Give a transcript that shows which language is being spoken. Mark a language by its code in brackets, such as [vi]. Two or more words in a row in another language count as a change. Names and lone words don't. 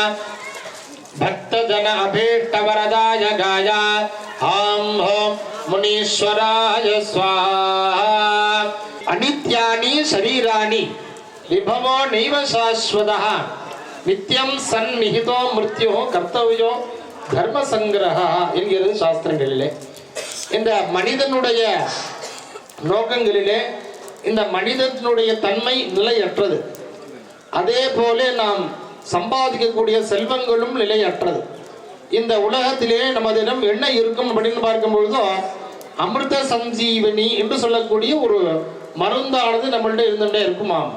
[sa] भक्तजन अभीष्टवरदाय गाय हां मुनीश्वराय स्वाहा अनित्यानि शरीराणि विभवो नैव शाश्वतः नित्यं सन्निहितो मृत्युः कर्तव्यो धर्म संग्रह [ta] என்கிறது சாஸ்திரங்களிலே. இந்த மனிதனுடைய நோக்கங்களிலே இந்த மனிதனுடைய தன்மை நிலையற்றது. அதே போல நாம் சம்பாதிக்கக்கூடிய செல்வங்களும் நிலையற்றது. இந்த உலகத்திலே நமதிடம் என்ன இருக்கும் அப்படின்னு பார்க்கும் பொழுதோ அமிர்த சஞ்சீவனி என்று சொல்லக்கூடிய ஒரு மருந்தானது நம்மள்ட்ட இருந்துட்டே இருக்குமாம்.